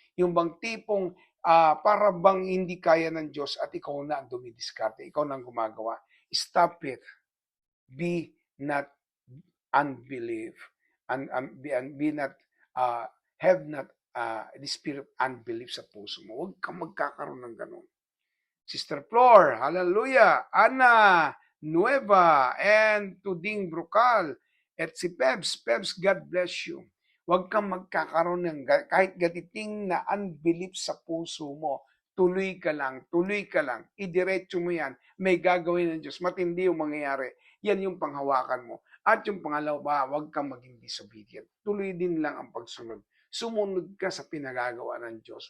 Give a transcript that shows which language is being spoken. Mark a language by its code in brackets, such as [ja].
[tl] Yung bang tipong para bang hindi kaya ng Diyos at ikaw na ang dumidiskarte, ikaw na ang gumagawa. [en] Stop it. Be not unbelief and be not have not the spirit of unbelief [tl] sa puso mo. Huwag kang magkakaroon ng ganun. [en] Sister Flor, hallelujah, Ana Nueva, and Tuding Brocal, at si Pebs, God bless you. [tl] Huwag kang magkakaroon ng kahit gatiting na unbelief sa puso mo. Tuloy ka lang, idiretso mo yan, may gagawin ng Diyos, matindi yung mangyayari. Yan yung panghawakan mo. At yung pangalawa, huwag kang maging disobedient. Tuloy din lang ang pagsunod. Sumunod ka sa pinagagawa ng Diyos.